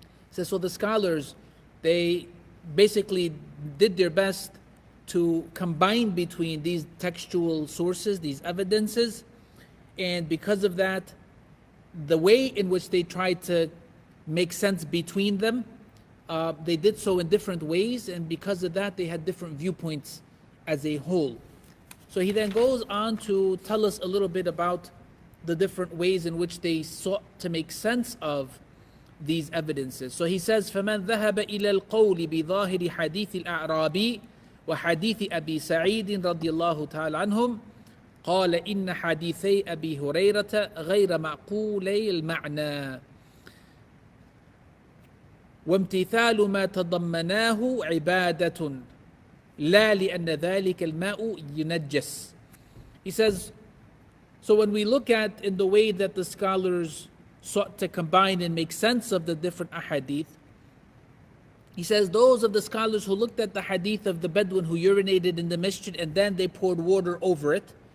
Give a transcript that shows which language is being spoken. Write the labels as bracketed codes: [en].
[en] So the scholars, they basically did their best to combine between these textual sources, these evidences, and because of that, the way in which they tried to make sense between them, they did so in different ways, and because of that they had different viewpoints as a whole. So he then goes on to tell us a little bit about the different ways in which they sought to make sense of these evidences. So he says, [ar] فَمَنْ ذَهَبَ إِلَى الْقَوْلِ بِظَاهِرِ حَدِيثِ الْأَعْرَابِي وحديث أبي سعيد رضي الله تعالى عنهم قال إن حديثي أبي هريرة غير معقولي المعنى وامتثال ما تضمناه عبادة لا لأن ذلك الماء ينجس. [en] He says, so when we look at in the way that the scholars sought to combine and make sense of the different ahadith, he says those of the scholars who looked at the hadith of the Bedouin who urinated in the masjid and then they poured water over it,